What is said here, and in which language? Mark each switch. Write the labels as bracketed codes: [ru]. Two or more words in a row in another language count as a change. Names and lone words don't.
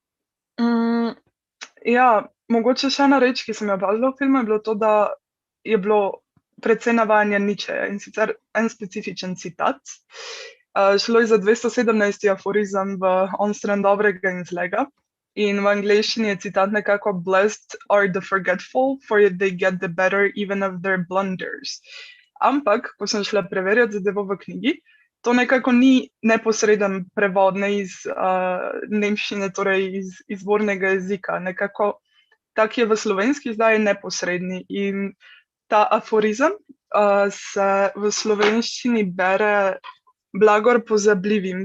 [sl] Ja, mogoče še ena reč, ki sem jo opazila v filmu, je bilo to, da je bilo precej navajanja Nietzscheja in sicer en specifičen citat. Šlo je za 217. aforizem v On stran dobrega in zlega. In v angleščini je citat nekako [en] Blessed are the forgetful, for they get the better even of their blunders. [sl] Ampak, ko sem šla preverjati zadevo v knjigi, to nekako ni neposreden prevod, ne iz nemščine, torej iz izvornega jezika. Nekako tak je v slovenski zdaj neposredni. In ta aforizem se v slovenščini bere blagor pozabljivim.